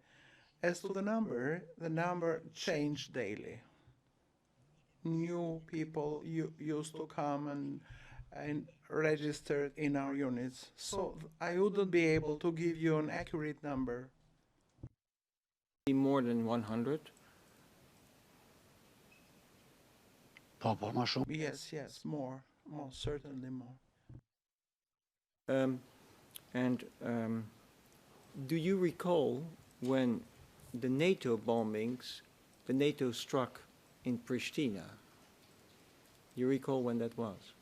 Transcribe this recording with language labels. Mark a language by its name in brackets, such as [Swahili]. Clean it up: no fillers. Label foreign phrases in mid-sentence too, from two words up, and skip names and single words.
[English] As to the number changed daily. New people used to come and registered in our units. So I wouldn't be able to give you an accurate number. More than 100? [Albanian] po më shumë. [English] Yes, more, certainly more. Do you recall when the NATO bombings, the NATO struck in Pristina? You recall when that was?